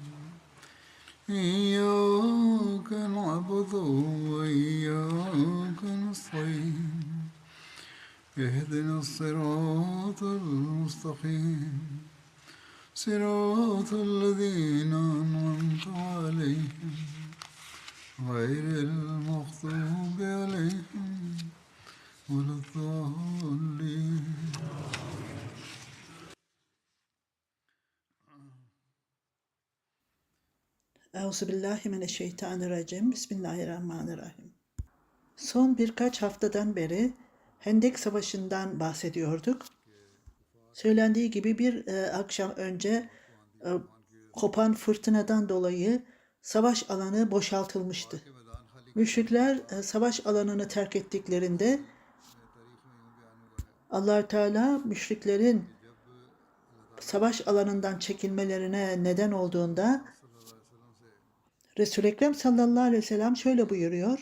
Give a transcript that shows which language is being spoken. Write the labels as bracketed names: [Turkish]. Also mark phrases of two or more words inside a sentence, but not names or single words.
[Arabic] إياك نعبد وإياك نستعين اهدنا الصراط المستقيم صراط الذين أنعمت عليهم غير المغضوب عليهم ولا الضالين. أعوذ بالله من الشيطان الرجيم. بسم الله الرحمن الرحيم. [Turkish] Son birkaç haftadan beri Hendek Savaşı'ndan bahsediyorduk. Söylendiği gibi bir akşam önce kopan fırtınadan dolayı savaş alanı boşaltılmıştı. Müşrikler savaş alanını terk ettiklerinde Allah Teala müşriklerin savaş alanından çekilmelerine neden olduğunda Resul-i Ekrem [Arabic] صلى الله عليه وسلم [Turkish] şöyle buyuruyor.